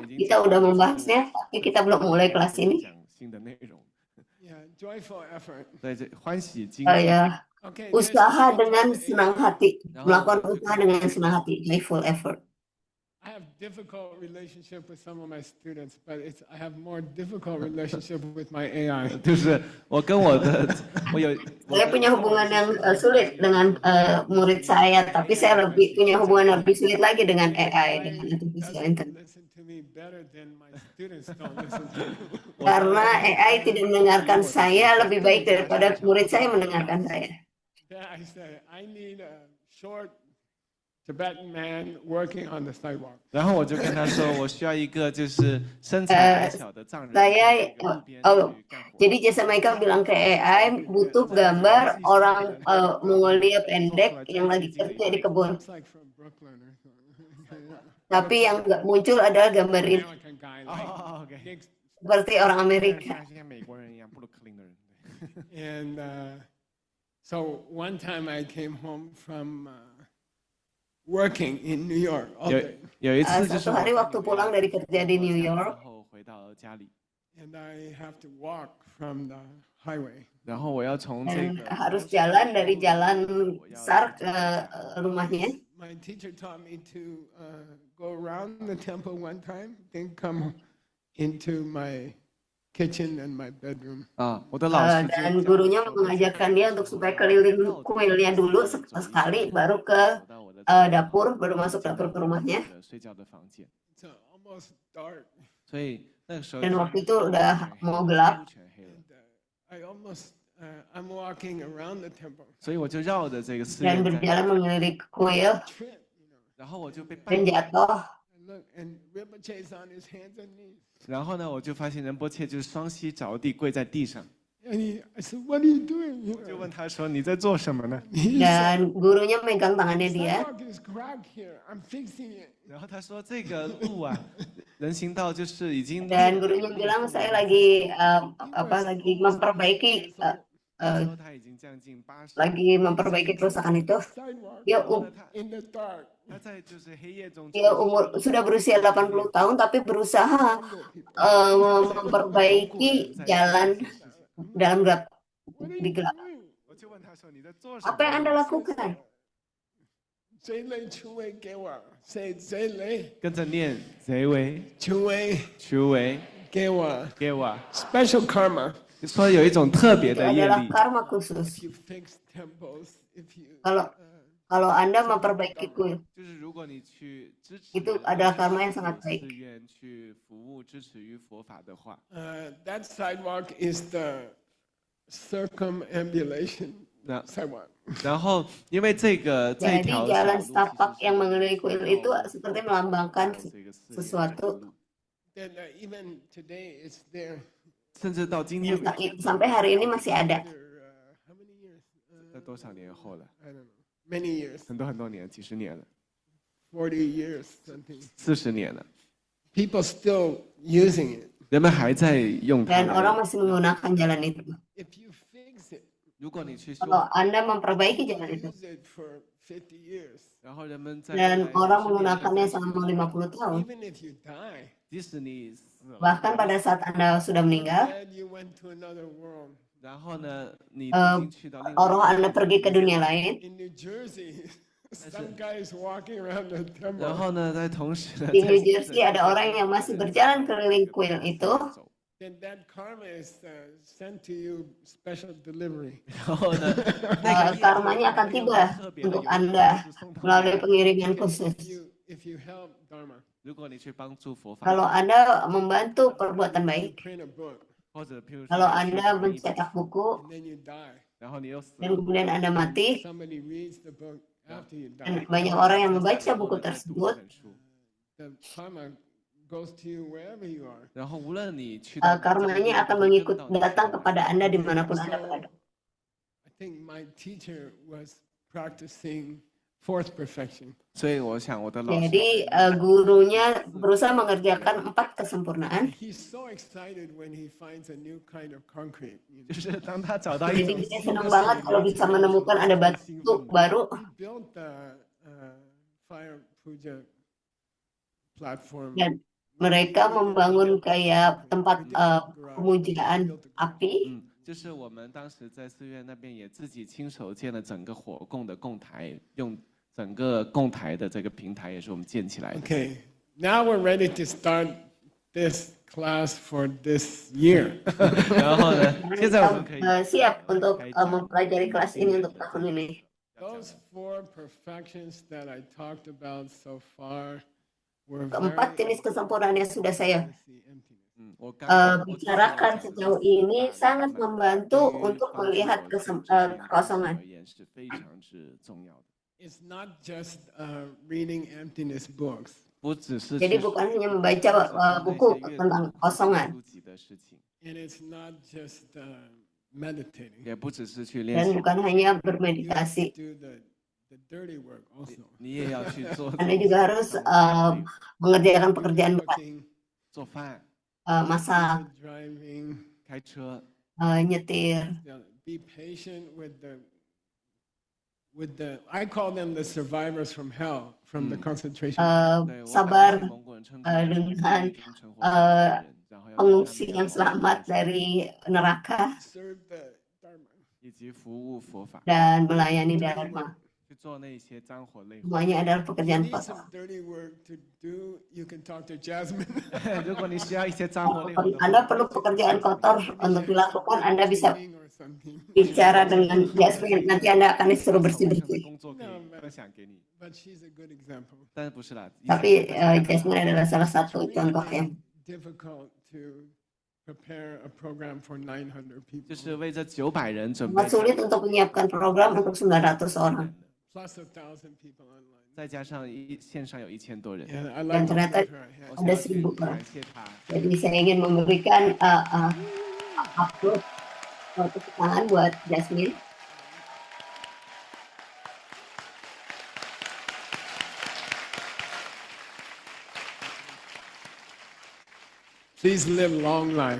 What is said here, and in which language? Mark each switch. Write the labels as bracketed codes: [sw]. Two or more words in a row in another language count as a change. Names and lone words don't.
[id] Kita udah membahasnya, tapi kita belum mulai kelas ini. [zh] 讲新的内容， [en] Yeah, joyful effort. [zh] 在这欢喜精 [id] Ya, Okay. usaha dengan senang hati, melakukan usaha dengan senang hati, [en] joyful effort. I have difficult relationship with some of my students, but I have more difficult relationship with my AI. [zh] 就是我跟我的我有 [id] Saya punya hubungan yang sulit dengan murid saya, tapi saya punya hubungan lebih sulit lagi dengan AI, dengan [en] artificial intelligence. Listen to me better than my students don't listen to me. [id] Karena AI tidak mendengarkan saya lebih baik daripada murid saya mendengarkan saya. [en] Then I say, I need a short Tibetan man working on the sidewalk. [zh] 然后我就跟他说，我需要一个就是身材矮小的藏人在 [id] Saya [zh] 这个路边 oh, 去干活。 [id] jadi Jasa Michael bilang ke AI butuh gambar orang Mongolia pendek yang lagi kerja di kebun. [en] Looks like from Brooklyn or something. [id] Tapi yang nggak muncul adalah gambar ini [en] American guy, 哦 like ，OK， big. [id] seperti orang Amerika. [zh] 像美国人一样布鲁克林的人。 [en] And so one time I came home from working in New York all [zh] 有 [en] day, [zh] 有一次就是 [id] Satu hari waktu pulang dari kerja di New [zh] 然 York, 后回到家里， [en] and I have to walk from the highway. [zh] 然后我要从这 [id] dan [zh] 个 [id] harus jalan dari jalan besar ke rumahnya. [en] My teacher taught me to go around the temple one time, then come into my kitchen and my bedroom. [zh] 啊，我的老师就 [id] Dan gurunya mengajarkan dia untuk supaya keliling kuilnya dulu sekali, baru ke dapur, baru masuk dapur ke rumahnya. [zh] 睡觉的房间， [en] It's almost dark. [zh] 所以那个时候 [id] Dan waktu itu udah mau gelap. [zh] 全黑了， [en] I almost, I'm walking around the temple. [zh] 所以我就绕着这个寺 [id] Dan [zh] 院在， [id] berjalan mengelilingi kuil [en] Trip, [zh] 然后我就被绊 [id] dan [zh] 倒， [id] jatuh. [en] and look, and Rinpoche's on his hands and knees. [zh] 然后呢，我就发现仁波切就是双膝着地跪在地上， [en] And I said, "What are you doing?" You [zh] 就 [en] know? [zh] 问他说你在做什么呢？ [en] He said, [id] Dan gurunya megang tangannya dia. [en] "Sidewalk is cracked here. I'm fixing it." [zh] 然后他说这个路啊，人行道就是已经 [id] Dan gurunya bilang saya lagi lagi memperbaiki [zh] 他说他已经将近80， [id] lagi memperbaiki kerusakan itu. [en] Sidewalk [id] Dia [zh] 然后呢， [en] in the dark. [zh] 他在就是黑夜中， [id] dia sudah berusia 80 tahun tapi berusaha memperbaiki jalan dalam gelap [en] What are [id] di [en] you [id] gelap. [en] doing? [zh] 我就问他说你在做什么？ [id] Apa yang Anda lakukan? [bo] Zele Chuwei Gewa. Say Zele [zh] 跟着念贼为 [bo] Chuwei [zh] 徐为 [bo] Gewa. [zh] 给我， [en] Special karma. [zh] 说有一种特别 [id] Itu [zh] 的业 [id] adalah [zh] 力， [id] karma khusus. [en] If you fix temples, if you [id] Kalau Anda memperbaiki kuil, [zh] 就是如果你去支持 [id] itu adalah karma yang sangat [zh] 寺 [id] baik. [zh] 院去服务支持于佛法的话， [en] that sidewalk is the circumambulation [zh] 那 [en] sidewalk. [zh] 然后因为这 [id] Jadi [zh] 条 [id] jalan [zh] 小路 [id] setapak [zh] 其实 [id] yang [zh] 是 [id] mengelilingi kuil itu seperti melambangkan [zh] 这个寺院 [id] sesuatu. [zh] 这个路 [en] Then even today it's there. [zh] 甚至到今天为止， [id] Sampai hari ini masih ada. [en] After, how many years? [zh] 在多少年后了？ [en] I don't know. Many years. [zh] 很多很多年，几十年了， [en] 40 years, something. [zh] 40 年了， [en] People still using it. [zh] 人们还在用它 [id] Dan orang [zh] 来。 [id] masih menggunakan jalan itu. [en] If you fix it, [zh] 如果你去修， [id] Kalau Anda memperbaiki jalan itu, [en] use it for 50 years. [zh] 然后人们在 [id] dan [zh] 未来 [id] orang [zh] 50年 [id] menggunakannya selama 50 tahun, [en] Even if you die, [zh] 即使你死了， [id] bahkan pada saat Anda sudah meninggal, [en] and you went to another world. [zh] 然后呢，你已经去到另外 [id] roh Anda pergi ke dunia lain, [en] In New Jersey, some guy is walking around the [zh] 然 [en] temple. [zh] 后呢，在同时呢， [id] di [zh] 在 [id] New Jersey ada orang yang masih berjalan keliling kuil itu, [en] Then that karma is sent to you special delivery. [zh] 然后呢，那个业 [id] karmanya akan tiba [zh] 特别的 [id] untuk [zh] 有 [id] Anda [zh] 是送到 [id] melalui pengiriman khusus. [en] If you help Dharma, [zh] 如果你去帮助佛法， [id] Kalau Anda membantu perbuatan [en] you [id] baik, [en] print a book, [zh] 或者譬如说 [id] kalau [zh] 你去 [id] Anda [zh] 翻译 [id] mencetak buku, [en] and then you die. [zh] 然后你又死 [id] dan [zh] 了， [id] kemudian Anda mati, [en] Somebody reads the book after you [id] dan [en] die. [id] banyak orang yang membaca buku [zh] 再读 [id] tersebut, [zh] 这本书， [en] The karma goes to you wherever you are. [zh] 然后无论你去到哪个地 [id] karmanya [zh] 方 [id] akan [zh] 都会 [id] mengikut [zh] 跟到你 [id] datang [zh] 去 [id] kepada Anda dimanapun Anda [en] So, [id] berada. [en] I think my teacher was practicing fourth perfection. [zh] 所以我想我的老师 [id] Jadi gurunya berusaha mengerjakan 4 kesempurnaan. [en] He's so excited when he finds a new kind of concrete. [zh] 就是当他找到一 [id] Jadi [zh] 种 [id] dia senang banget kalau bisa menemukan ada batu baru. [en] He built the fire puja platform. [id] Dan mereka membangun kayak tempat pemujaan api. [zh] 就是我们当时在寺院那边也自己亲手建了整个火供的供台，用整个供台的这个平台也是我们建起来的。 [en] Okay, now we're ready to start this class for this year. [zh] 然后呢，现在我们可以 [id] Siap untuk mempelajari kelas ini untuk tahun ini. [en] Those 4 perfections that I talked about so far were [id] Keempat jenis kesempurnaan yang sudah saya [en] emptiness. [zh] 我刚 [id] bicarakan sejauh ini sangat membantu untuk melihat kekosongan. [zh] 而言是非常之重要的。 [en] it's not just reading emptiness books. [zh] 不只是 [id] Jadi [zh] 去 [id] bukan hanya membaca [zh] 做那 [id] buku [zh] 些阅 [id] tentang [zh] 读 [id] kosongan. [zh] 书籍的事情， [en] And it's not just meditating. [zh] 也不只是去练 [id] Dan [zh] 习， [id] bukan hanya [en] You have to [id] bermeditasi. [en] do the dirty work also. [zh] 你也要去做 [id] Anda juga harus mengerjakan pekerjaan berat, [en] Cooking, [zh] 做饭、 [id] masak, [en] driving, [zh] 开车， [id] nyetir. [en] be patient with the I call them the survivors from hell, from the concentration camp. [zh] 对，我把 [id] sabar [zh] 这些蒙古人称作是 [id] dengan [zh] 狱中生活下来的人，然后要跟他 [id] pengungsi [zh] 们 [id] yang [zh] 交往 [id] selamat dari neraka [en] Serve the Dharma. [zh] 以及服务佛法， [id] dan melayani [en] Dirty [id] Dharma. [en] work. [zh] 去做那些脏活累活。 [id] Semuanya adalah [en] If you [id] pekerjaan [en] need [id] kotor. [en] some dirty work to do, you can talk to Jasmine. [zh] 如果你需要一些脏活累活 [id] Kalau [zh] 的 [id] Anda [zh] 话， [id] perlu pekerjaan kotor untuk dilakukan, Anda bisa [en] Cleaning or something. [id] bicara dengan Jasmine. Nanti Anda akan disuruh [zh] 我上的 [id] bersih-bersih. [zh] 工作可以分享给你， [en] But she's a good example. [zh] 但是不是啦，以 [id] Tapi [zh] 前 [id] Jasmine adalah salah satu [en] It's [id] contoh [en] really [id] yang [en] difficult to prepare a program for 900 people. [zh] 就是为这900人准备 [id] sangat sulit untuk menyiapkan program untuk 900 orang. [en] Plus 1,000 people online. [zh] 再加上线上有1000多人， [en] Yeah, I [id] Dan [en] like to [id] ternyata [en] give her a hand. [zh] 我想 [id] ada [zh] 要去 [id] 1000 orang. [zh] 感谢他。 [id] Jadi saya ingin memberikan upload tepuk tangan buat Jasmine. [en] Please live long life.